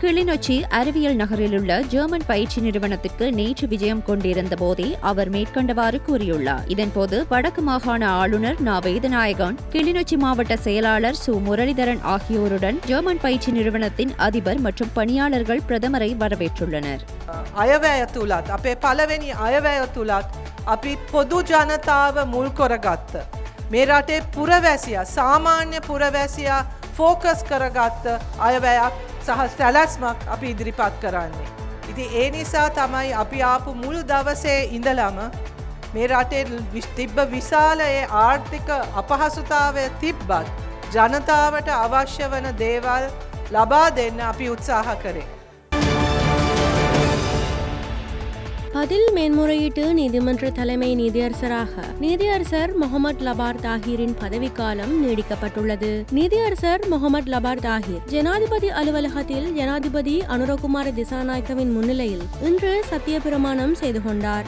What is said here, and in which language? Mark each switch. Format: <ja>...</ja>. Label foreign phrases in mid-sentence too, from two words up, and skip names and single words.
<ta>கிளிநொச்சி அறிவியல் நகரிலுள்ள ஜெர்மன் பயிற்சி நிறுவனத்திற்கு நேற்று விஜயம் கொண்டிருந்த போதே அவர் மேற்கண்டவாறு கூறியுள்ளார். இதன்போது வடக்கு மாகாண ஆளுநர் நா. வேதநாயகன், கிளிநொச்சி மாவட்ட செயலாளர் சு. முரளிதரன் ஆகியோருடன் ஜெர்மன் பயிற்சி நிறுவனத்தின் அதிபர் மற்றும் பணியாளர்கள் பிரதமரை வரவேற்றுள்ளனர்.</ta> <si>අපේ පළවෙනි අයවැය තුලත් අපි පොදු ජනතාව මුල් කරගත්ත මේ රටේ පුරවැසියා සාමාන්‍ය පුරවැසියා ෆෝකස් කරගත්ත අයවැයක් සහ සැලැස්මක් අපි ඉදිරිපත් කරන්නේ. ඉතින් ඒ නිසා තමයි අපි ආපු මුළු දවසේ ඉඳලම මේ රටේ තිබ්බ විශාල ඒ ආර්ථික අපහසුතාවය තිබ්බත් ජනතාවට අවශ්‍ය වන දේවල් ලබා දෙන්න අපි උත්සාහ කරේ.</si> <ta>பதில் மேன்முறையீட்டு நீதிமன்ற தலைமை நீதியரசராக நீதியரசர் முகமது லபார் தாஹிரின் பதவிக்காலம் நீடிக்கப்பட்டுள்ளது. நீதியரசர் முகமது லபார் தாஹிர் ஜனாதிபதி அலுவலகத்தில் ஜனாதிபதி அனுரகுமார திசாநாயக்கவின் முன்னிலையில் இன்று சத்திய பிரமாணம் செய்து கொண்டார்.</ta>